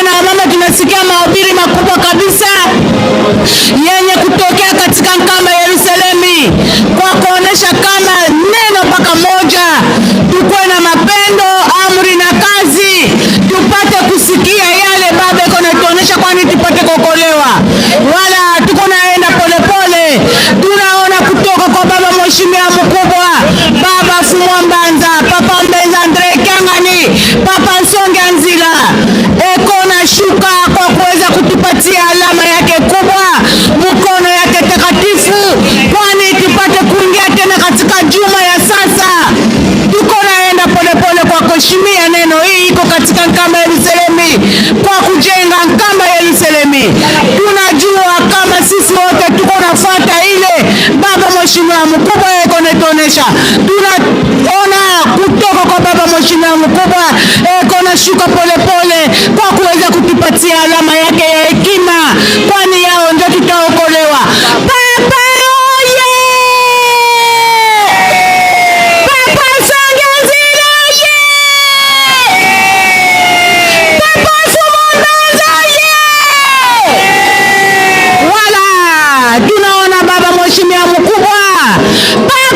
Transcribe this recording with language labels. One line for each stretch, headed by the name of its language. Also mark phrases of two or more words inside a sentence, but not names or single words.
Swahili: na mama tunasikia mahubiri makubwa kabisa yenye kutokea katika Nkamba Yerusalemi kwa kuonesha kama neno mpaka moja tukue na mapendo amri na kazi tupate kusikia yale baba iko natuonesha kwani tupate kuokolewa wala tuko naenda polepole tunaona kutoka kwa baba mheshimiwa mkubwa baba Fumwa Mbanza papa Mbenza Andre Kangani papa Nsonge Nzila eko na shuka kwa kuweza kutupatia alama yake kubwa mkono yake takatifu kwani tupate kuingia tena katika juma ya sasa tuko naenda polepole kwa kuheshimia neno hii iko katika Nkamba Yerusalemi kwa kujenga Nkamba Yerusalemi tunajua kama sisi wote tuko nafuata ile baba mheshimiwa mkubwa eko netuonesha tunaona kutoka kwa baba mheshimiwa mkubwa eko na shuka polepole kwa kuweza kutupatia alama yake ya hekima kwani yao ndio tutaokolewa papa oye papa Songe Nzila oye papa Fumwa Mbanza oye wala tunaona baba mheshimiwa mkubwa